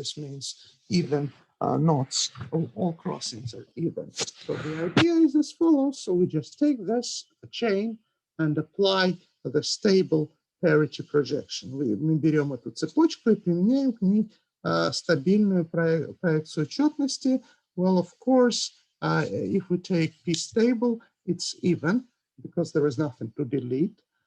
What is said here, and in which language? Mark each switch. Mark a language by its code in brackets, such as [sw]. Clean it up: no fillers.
[en] This means even knots. All crossings are even. So the idea is as follows. So we just take this chain and apply the stable parity projection. [ru] Мы берем эту цепочку и применяем к ней стабильную проекцию четности. [en] Well, of course, if we take p stable, it's even because there is nothing to delete.